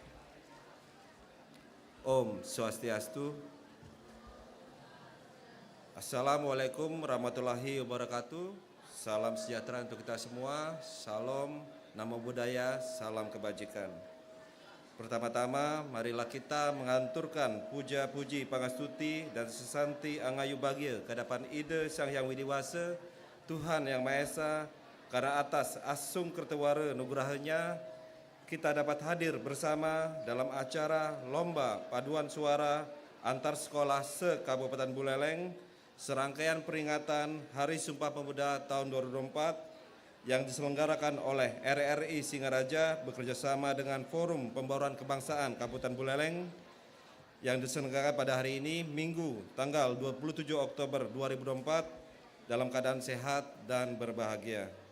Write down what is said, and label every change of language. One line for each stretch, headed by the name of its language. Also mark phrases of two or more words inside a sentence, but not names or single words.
Balinese: Om Swastiastu.
Arabic: السلام عليكم ورحمة الله وبركاته.
Indonesian: Salam sejahtera untuk kita semua. Salam,
Pali: namo buddhaya,
Indonesian: salam kebajikan. Pertama-tama, marilah kita menganturkan puja-puji pangastuti dan
Balinese: sesanti angayu bahagia
Indonesian: ke hadapan Ida Sang Hyang Widiwasa, Tuhan Yang Maha Esa, karena atas
Balinese: asung kertawara nugrahanya
Indonesian: kita dapat hadir bersama dalam acara Lomba Paduan Suara Antar Sekolah se-Kabupaten Buleleng, serangkaian peringatan Hari Sumpah Pemuda tahun 2024 yang diselenggarakan oleh RRI Singaraja bekerjasama dengan Forum Pembauran Kebangsaan Kabupaten Buleleng yang diselenggarakan pada hari ini, Minggu, tanggal 27 Oktober 2024, dalam keadaan sehat dan berbahagia.